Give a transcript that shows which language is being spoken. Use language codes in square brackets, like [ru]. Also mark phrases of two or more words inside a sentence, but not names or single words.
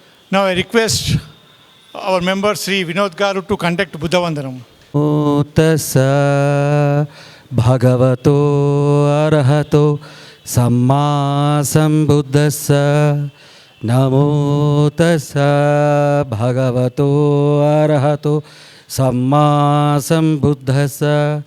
[en] Now I request our member Sri Vinod Garu to conduct Buddha Vandanam. [pi] Tassa bhagavato arahato samma sambuddhassa. Namo tassa bhagavato arahato samma sambuddhassa.